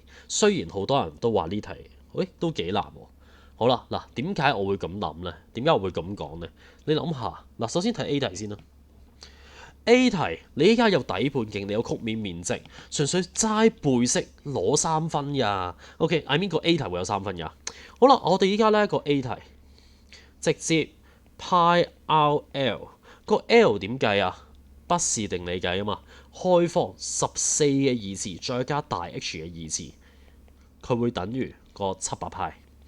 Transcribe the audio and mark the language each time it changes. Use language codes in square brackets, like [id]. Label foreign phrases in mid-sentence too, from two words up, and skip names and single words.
[yue] 雖然好多人都話呢題，都幾難喎。好啦，嗱，點解我會咁諗呢？點解我會咁講呢？你諗下，嗱，首先睇 A 題先啦。A 題你依家有底半徑，你有曲面面積，純粹齋背式攞3分呀。 [en] OK，I mean [yue] 個 A 題會有3分呀。好啦，我哋依家呢個 A 題直接派 RL 個 L 點計啊？不是定理計啊嘛，開方14嘅二次再加大 H 嘅二次，佢會等於個700派。